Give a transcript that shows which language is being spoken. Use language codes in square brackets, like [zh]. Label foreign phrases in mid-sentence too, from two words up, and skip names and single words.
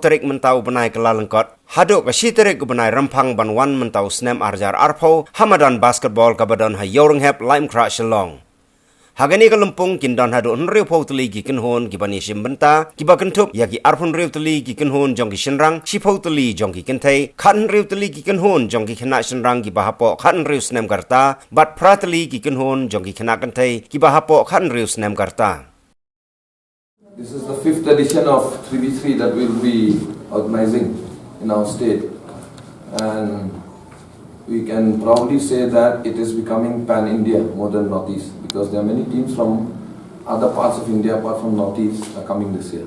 [kha] tarik mentau benai ka lalengkot hado ka shitarik benai rempang banwan mentau snam arajar arpo hamadan basketball ka badan ha yoreng hep lime crash Shillong Hagani ka lumpung kindan hado nriu pau tuli ki kinhon ki bani shimbenta ki ba kentup ya ki arpun riu tuli ki kinhon jong ki shinrang shi pau tuli jong ki kentai khan riu tuli ki kinhon jong ki khana shinrang ki bahapo khan riu snem karta bat pratali ki kinhon jong ki khana kentai ki bahapo khan riu snem karta. [en] This is the 5th edition of 3v3 that we will be organizing in our state, and we can proudly say that it is becoming pan-India more than Northeast, because there are many teams from other parts of India apart from Northeast are coming this year.